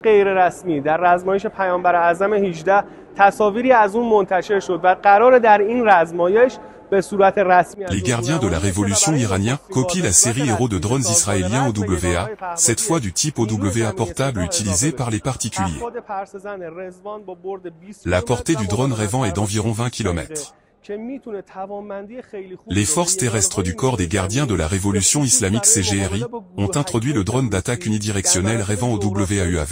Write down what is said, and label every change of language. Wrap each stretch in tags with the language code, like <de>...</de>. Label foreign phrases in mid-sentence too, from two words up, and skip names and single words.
<fa>غیر رسمی در رزمایش پیامبر اعظم 18 تصاویری از اون منتشر شد و قرار در این رزمایش</fa> <fr>Les gardiens de la révolution iranien copient la série héros de drones israéliens OWA, cette fois du type OWA portable utilisé par les particuliers. La portée du drone Revan est d'environ 20 km. Les forces terrestres du corps des gardiens de la révolution islamique CGRI ont introduit le drone d'attaque unidirectionnel Revan OWA-UAV.</fr>